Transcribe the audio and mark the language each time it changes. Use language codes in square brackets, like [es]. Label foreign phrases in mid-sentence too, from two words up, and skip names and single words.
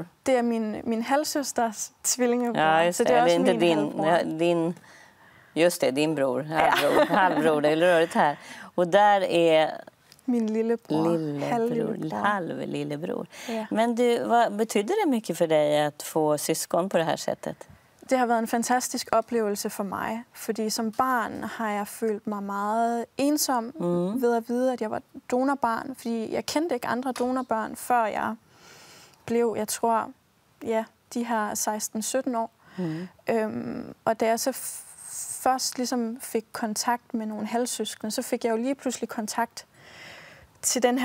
[da] Det er min halvsøsters tvillingebror. [sv] Ja, just det. [da] Så det er også [sv] inte min just det, din bror, halvbror, det är rörigt här. Och där är [da] min lillebror, halvlillebror. [sv] Ja. Men vad betyder det mycket för dig att få syskon på det här sättet? [da] Det har været en fantastisk oplevelse for mig, fordi som barn har jeg følt mig meget ensom ved at vide, at jeg var donorbarn, fordi jeg kendte ikke andre donorbørn, før jeg blev, jeg tror, de her 16-17 år. Og da jeg så først ligesom fik kontakt med nogle halvsøskende, så fik jeg jo lige pludselig kontakt til den